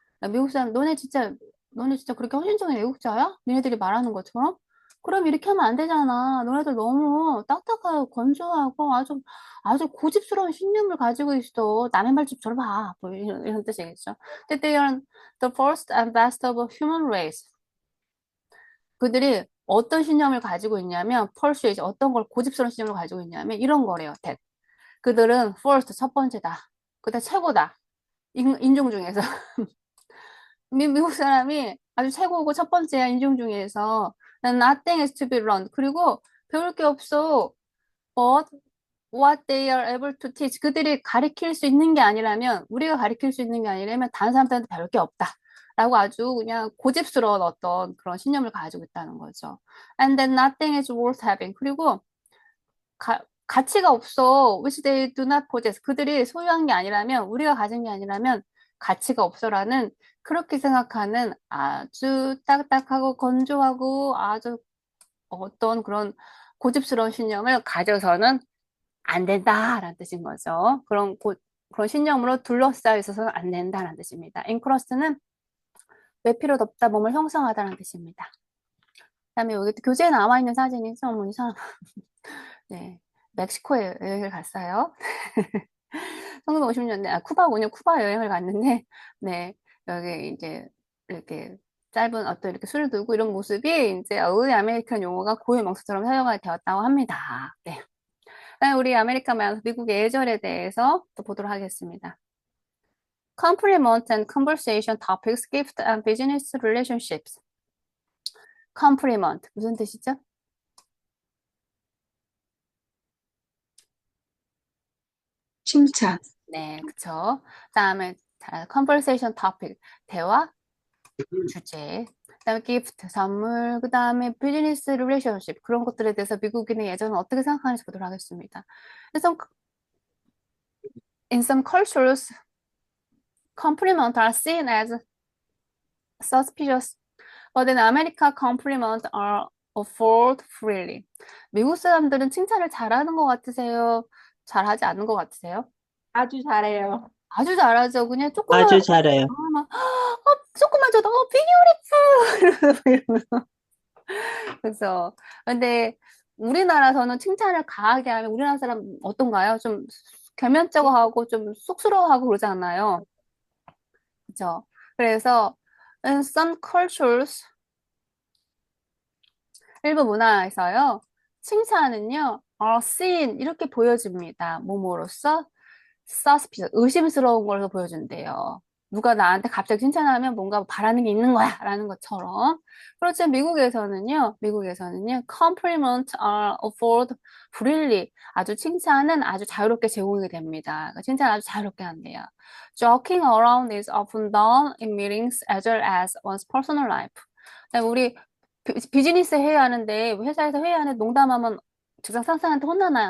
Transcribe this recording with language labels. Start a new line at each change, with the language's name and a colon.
Korean: 미국 사람, 너네 진짜 그렇게 헌신적인 애국자야? 니네들이 말하는 것처럼? 그럼 이렇게 하면 안 되잖아. 너네들 너무 딱딱하고 건조하고 아주 고집스러운 신념을 가지고 있어. 남의 말 좀 들어봐. 뭐 이런 뜻이겠죠.
English: That they are the first and best of a human race.
Korean: 그들이 어떤 신념을 가지고 있냐면, persuade, 어떤 걸 고집스러운 신념을 가지고 있냐면, 이런 거래요.
English: That.
Korean: 그들은 first, 첫 번째다. 그다음 최고다. 인종 중에서. 미국 사람이 아주 최고고 첫 번째야, 인종 중에서.
English: Nothing is to be learned.
Korean: 그리고 배울 게 없어.
English: But what they are able to teach.
Korean: 그들이 가르칠 수 있는 게 아니라면, 우리가 가르칠 수 있는 게 아니라면, 다른 사람들한테 배울 게 없다. 라고 아주 그냥 고집스러운 어떤 그런 신념을 가지고 있다는 거죠.
English: And then nothing is worth having.
Korean: 그리고 가치가 없어.
English: which they do not possess.
Korean: 그들이 소유한 게 아니라면, 우리가 가진 게 아니라면 가치가 없어라는 그렇게 생각하는 아주 딱딱하고 건조하고 아주 어떤 그런 고집스러운 신념을 가져서는 안 된다라는 뜻인 거죠. 그런 신념으로 둘러싸여 있어서는 안 된다라는 뜻입니다. 인크러스트는 외피로 덮다 몸을 형성하다라는 뜻입니다. 그다음에 여기 교재에 나와 있는 사진이죠. 뭐 이 사람 네, 멕시코에 여행을 갔어요. 1950년대, 쿠바 여행을 갔는데, 네, 여기 이제, 이렇게 짧은 어떤 이렇게 술을 들고 이런 모습이 이제 early 아메리칸 용어가 고유 명사처럼 사용이 되었다고 합니다. 네. 그다음에 우리 아메리칸 말 미국의 예절에 대해서 또 보도록 하겠습니다.
English: Compliment and conversation topics, gift and business relationships.
Korean: Compliment 무슨 뜻이죠? 칭찬, 네, 그쵸. 그다음에 conversation topic 대화 주제. 그다음에 gift 선물. 그다음에 business relationship 그런 것들에 대해서 미국인의 예전은 어떻게 생각하는지 보도록 하겠습니다.
English: In some cultures, compliments are seen as suspicious, but in America, compliments are offered freely.
Korean: 미국 사람들은 칭찬을 잘하는 것 같으세요? 잘하지 않는 것 같으세요? 아주 잘해요. 아주 잘하죠. 그냥 조금만 아주 잘해요. 막, 조금만 줘도 beautiful 그래서 근데 우리나라에서는 칭찬을 강하게 하면 우리나라 사람 어떤가요? 좀 겸연쩍어 하고 좀 쑥스러워하고 그러잖아요. 그죠? 그래서
English: in some cultures
Korean: 일부 문화에서요. 칭찬은요. seen 이렇게 보여집니다. 뭐뭐로써 suspicious 의심스러운 걸로 보여준대요. 누가 나한테 갑자기 칭찬하면 뭔가 바라는 게 있는 거야 라는 것처럼. 그렇지만 미국에서는요,
English: compliments are offered freely.
Korean: 아주 칭찬은 아주 자유롭게 제공이 됩니다. 그러니까 칭찬 아주 자유롭게 한대요.
English: Joking around is often done in meetings as well as one's personal life.
Korean: 우리 비즈니스 회의하는데 회사에서 회의하는데 농담하면 직장 상사한테 혼나나요?